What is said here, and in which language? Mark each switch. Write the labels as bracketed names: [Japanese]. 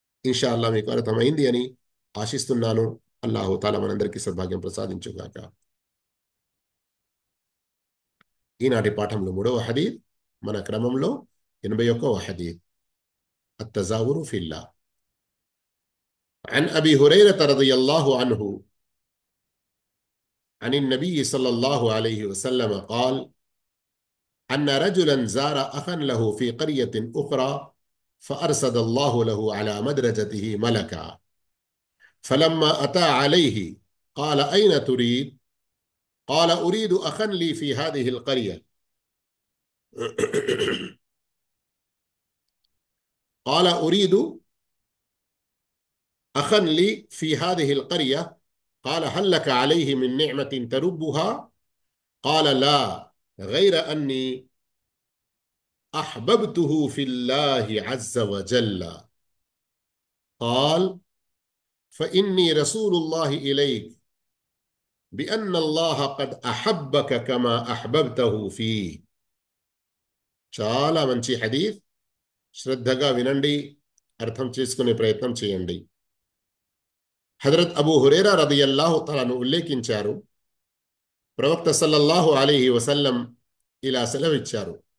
[Telugu] ఇన్షా అల్లా మీకు అర్థమైంది అని ఆశిస్తున్నాను. అల్లాహు తాలా మనందరికీ సద్భాగ్యం ప్రసాదించుగాక. ఈనాటి పాఠంలో 3వ హదీత్, మన క్రమంలో 81వ హదీత్, అత్తజావురు ఫిల్లా. [Arabic] عن أبي هريرة رضي الله عنه عن النبي صلى الله عليه وسلم قال: أن رجلا زار أخا له في قرية أخرى، فأرسل الله له على مدرجته ملكا، فلما أتى عليه قال: أين تريد؟ قال: أريد أخا لي في هذه القرية. قال: أريد أخا لي في هذه القرية. قال: هل لك عليه من نعمة تربها؟ قال: لا، غير أني أحببته في الله عز وجل. قال: فإني رسول الله إليك بأن الله قد أحبك كما أحببته فيه. [Telugu] చాలా మంచి హదీత్, శ్రద్ధగా వినండి, అర్థం చేసుకునే ప్రయత్నం చేయండి. హజరత్ అబూ హురైరా రదియల్లాహు తఆలాను ఉల్లేఖించారు, ప్రవక్త సల్లల్లాహు అలైహి వసల్లం ఇలా సెలవిచ్చారు.